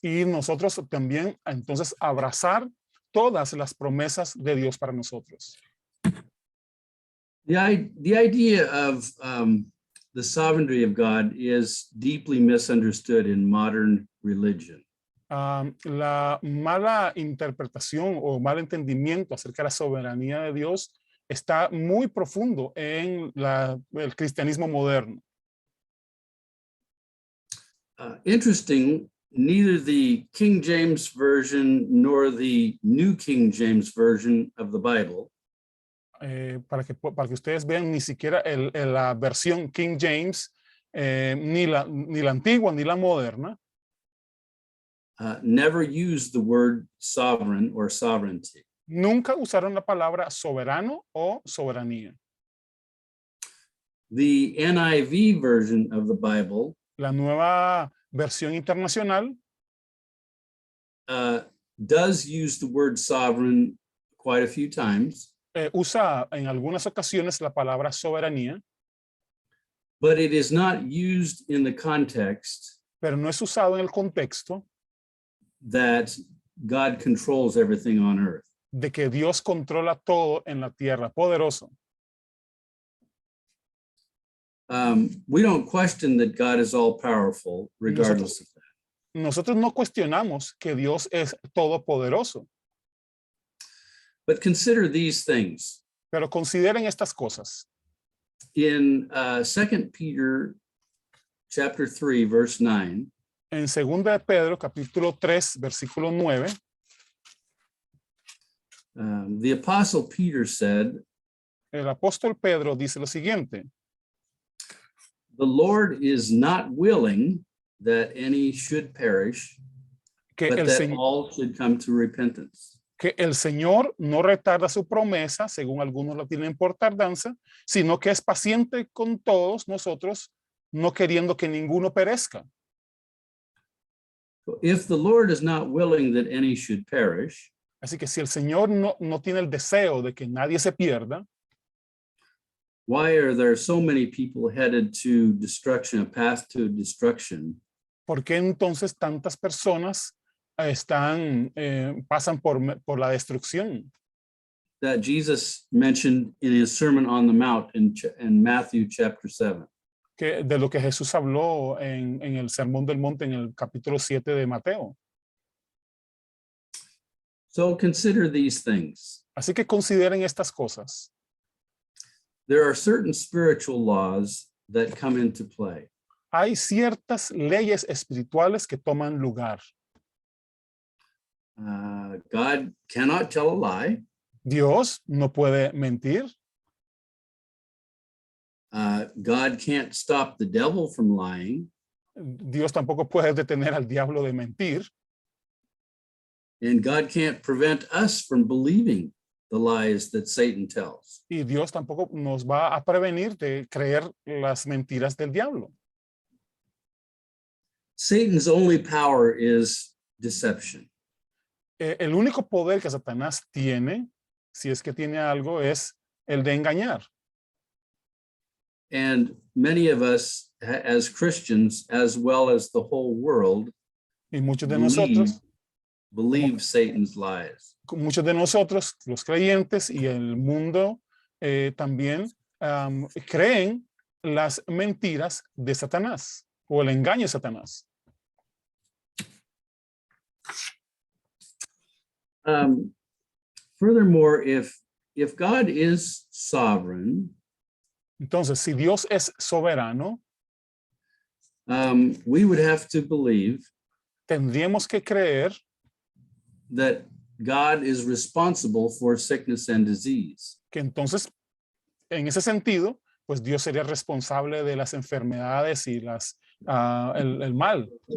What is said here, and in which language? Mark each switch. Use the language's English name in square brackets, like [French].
[Spanish] Y nosotros también entonces abrazar todas las promesas de Dios para nosotros. [English] The idea of the sovereignty of God is deeply misunderstood in modern religion. [Spanish] La mala interpretación o mal entendimiento acerca de la soberanía de Dios está muy profundo en el cristianismo moderno. [English] Interesting, neither the King James Version nor the New King James Version of the Bible [Spanish] para que ustedes vean, ni siquiera la versión King James, ni la antigua ni la moderna, [English] never used the word sovereign or sovereignty. [Spanish] nunca usaron la palabra soberano o soberanía. [English] The NIV version of the Bible [Spanish] La nueva versión internacional [English] does use the word sovereign quite a few times. [Spanish] Usa en algunas ocasiones la palabra soberanía, [English] but it is not used in the context [Spanish] pero no es usado en el contexto [English] that God controls everything on earth. [Spanish] de que Dios controla todo en la tierra, poderoso. [English] We don't question that God is all powerful, regardless of that. [Spanish] Nosotros no cuestionamos que Dios es todopoderoso. [English] But consider these things. [Spanish] Pero consideren estas cosas. [English] In 2 Peter chapter 3, verse 9, [Spanish] En 2 de Pedro, capítulo 3, versículo 9, [English] the apostle Peter said, [Spanish] el apóstol Pedro dice lo siguiente: [English] "The Lord is not willing that any should perish, [Spanish] que [English] but [Spanish] el, [English] that [Spanish] Señor, [English] all should come to repentance." [Spanish] que el Señor no retarda su promesa, según algunos la tienen por tardanza, sino que es paciente con todos nosotros, no queriendo que ninguno perezca. [English] If the Lord is not willing that any should perish, [Spanish] Así que si el Señor no tiene el deseo de que nadie se pierda, [English] why are there so many people headed to destruction, a path to destruction, [Spanish] ¿por qué entonces tantas personas pasan por la destrucción? [English] that Jesus mentioned in his Sermon on the Mount in Matthew chapter 7? [Spanish] De lo que Jesús habló en el Sermón del Monte en el capítulo 7 de Mateo. [English] So consider these things. [Spanish] Así que consideren estas cosas. [English] There are certain spiritual laws that come into play. [Spanish] Hay ciertas leyes espirituales que toman lugar. [English] God cannot tell a lie. [Spanish] Dios no puede mentir. [English] God can't stop the devil from lying. [Spanish] Dios tampoco puede detener al diablo de mentir. [English] And God can't prevent us from believing the lies that Satan tells. [Spanish] Y Dios tampoco nos va a prevenir de creer las mentiras del diablo. [English] Satan's only power is deception. [Spanish] El único poder que Satanás tiene, si es que tiene algo, es el de engañar. [English] And many of us as Christians, as well as the whole world, [Spanish] Y muchos de nosotros, [English] believe Satan's lies. [Spanish] los creyentes y el mundo también creen las mentiras de Satanás o el engaño de Satanás. [English] Furthermore, if God is sovereign, [Spanish] Entonces, si Dios es soberano, [English] we would have to believe [Spanish] tendríamos que creer [English] that God is responsible for sickness and disease. [Spanish] que entonces, en ese sentido, pues Dios sería responsable de las enfermedades y el mal.